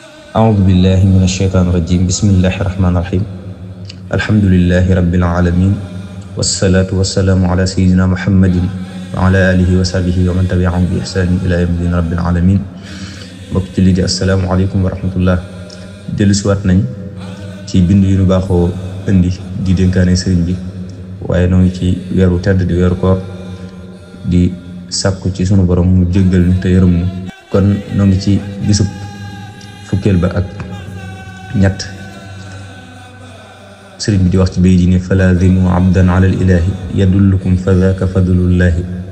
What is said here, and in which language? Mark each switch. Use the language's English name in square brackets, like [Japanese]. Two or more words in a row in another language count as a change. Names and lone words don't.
[Arabic] أعوذ بالله من الشيطان الرجيم بسم الله الرحمن الرحيم الحمد لله رب العالمين والصلاة والسلام على سيدنا محمد وعلى آله وصحبه ومن تبعهم بإحسان إلى يوم الدين رب العالمين [Wolof] mbokk ci li di [Arabic] السلام عليكم ورحمة الله [Wolof] dellusiwaat nañ ci bind yu ñu baaxoo indi di dénkaane sëriñ bi waaye noo ngi ci weeru tedd di weeru koor di sàkku ci sunu borom mu jéggal ñu te yërëm ñu kon noo ngi ci bisub fukkeel ba ak ñett sëriñ bi di wax ci bay di ne [Arabic] فلازم أبدا على الإله يدلكم فذاك فضل الله